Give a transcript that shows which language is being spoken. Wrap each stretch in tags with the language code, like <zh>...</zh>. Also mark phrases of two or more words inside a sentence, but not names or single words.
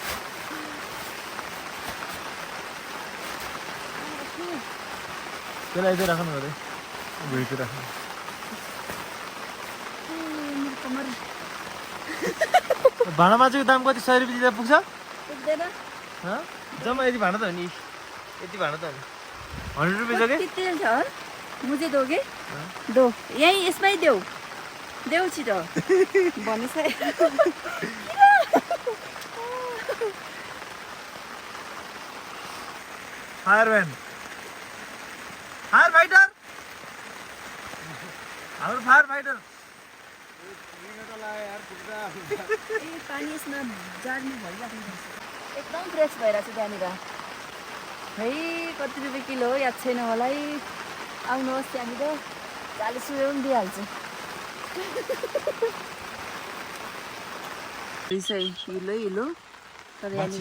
<ne>त्यसलाई यतै राख्नु अरे भित्र राख्नु। भाँडा माझेको दाम कति? 100 रुपियाँ दिँदा पुग्छ? पुग्दैन। जम्मा यति भाँडा त हो नि, यति भाँडा त हो नि। 100 रुपियाँ छ कि?</ne> <hi>कितने छ? मुझे दोगे? दो। यही इसमें ही दो।</hi> <ne>देऊ छिटो भनिस् है</ne> <en>fireman fire fighter हाम्रो fire fighter</en> <ne>पानी यसमा जार्ने भइराख्नु एकदम फ्रेस भइरहेको छ त्यहाँनिर है कति रुपियाँ किलो हो याद छैन मलाई आउनुहोस् त्यहाँनिर 40 रुपियाँ पनि दिइहाल्छु हिलो हिलो तर यहाँनिर</ne>